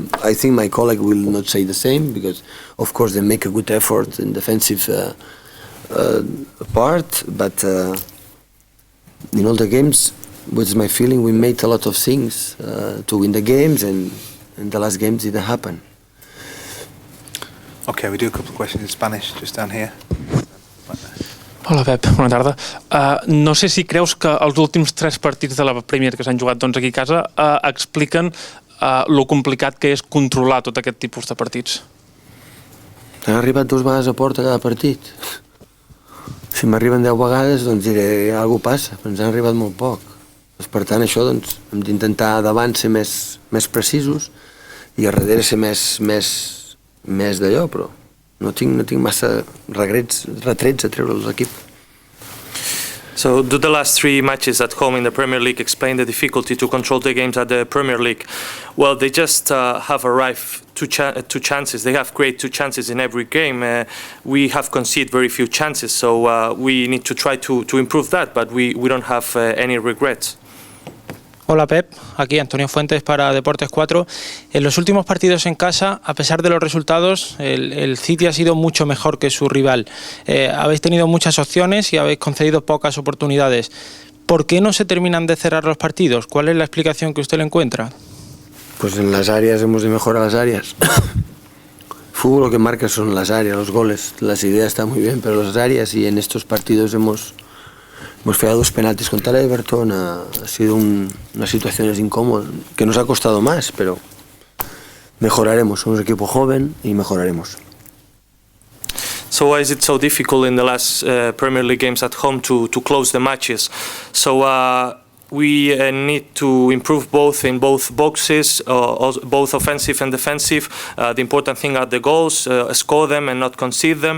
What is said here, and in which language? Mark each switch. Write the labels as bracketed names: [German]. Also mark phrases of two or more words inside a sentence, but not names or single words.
[English] I think my colleague will not say the same, because of course they make a good effort in defensive part, but in all the games, what's my feeling, we made a lot of things to win the games, and the last games didn't happen. Okay, we do a couple of questions in Spanish just down here. [Catalan] Hola Pep, bona tarda. No sé si creus que els últims 3 partits de la Premier que s'han jugat aquí a casa expliquen lo complicat que és controlar tot aquest tipus de partits. Han arribat 2 vegades a porta cada partit. Si m'arriben 10 vegades, doncs diré alguna cosa passa, però ens han arribat molt poc. Per tant, això doncs, hem d'intentar davant ser més precisos i a darrere ser més d'allò, però no tinc massa retrets a treure a l'equip. [English] So, do the last 3 matches at home in the Premier League explain the difficulty to control the games at the Premier League? Well, they just have arrived 2 chances. They have created 2 chances in every game. We have conceded very few chances, so we need to try to improve that, but we don't have any regrets. [Spanish] Hola Pep, aquí Antonio Fuentes para Deportes 4. En los últimos partidos en casa, a pesar de los resultados, el City ha sido mucho mejor que su rival. Habéis tenido muchas opciones y habéis concedido pocas oportunidades. ¿Por qué no se terminan de cerrar los partidos? ¿Cuál es la explicación que usted le encuentra? Pues en las áreas hemos de mejorar las áreas. Fútbol lo que marca son las áreas, los goles. Las ideas están muy bien, pero las áreas, y en estos partidos hemos fallado 2 penaltis contra el Everton. Ha sido unas situaciones incómodas que nos ha costado más, pero mejoraremos. Somos un equipo joven y mejoraremos. [English] So why is it so difficult in the last Premier League games at home to close the matches? So we need to improve in both boxes, both offensive and defensive. The important thing are the goals, score them and not concede them.